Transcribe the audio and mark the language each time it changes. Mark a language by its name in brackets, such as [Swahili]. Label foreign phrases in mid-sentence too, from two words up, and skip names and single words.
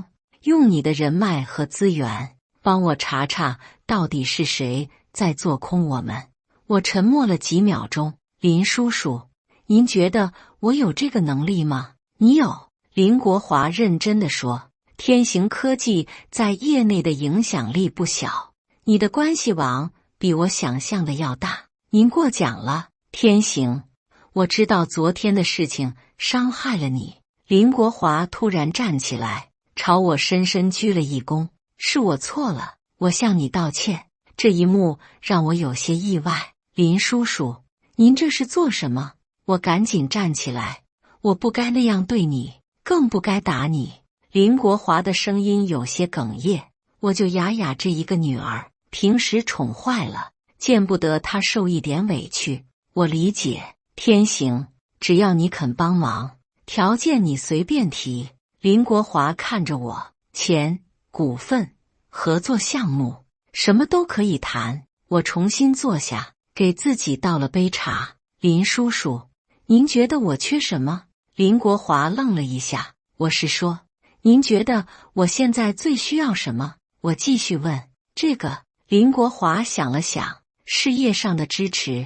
[Chinese] 用你的人脈和資源，幫我查查到底是誰在做空我們。我沉默了幾秒鐘。林叔叔，您覺得我有這個能力嗎？你有。林國華認真地說，天行科技在業內的影響力不小，你的關係網比我想象的要大。您過獎了，天行。我知道昨天的事情傷害了你。林國華突然站起來，朝我深深鞠了一躬。是我錯了，我向你道歉。這一幕讓我有些意外。林叔叔，您這是做什麼？我趕緊站起來，我不該那樣對你，更不該打你。林國華的聲音有些哽咽，我就雅雅這一個女兒，平時寵壞了，見不得她受一點委屈。我理解，天行，只要你肯幫忙，條件你隨便提。林國華看着我，錢、股份、合作項目，什麼都可以談。我重新坐下，給自己倒了杯茶。林叔叔，您覺得我缺什麼？林國華愣了一下。我是說，您覺得我現在最需要什麼？我繼續問。這個。林國華想了想，事業上的支持。